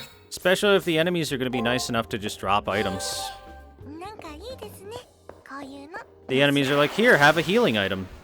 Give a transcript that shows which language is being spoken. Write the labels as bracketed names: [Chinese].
[English] Especially if the enemies are going to be nice enough to just drop items. [Japanese] なんかいいですねこういうの [English] The enemies are like, here, have a healing item.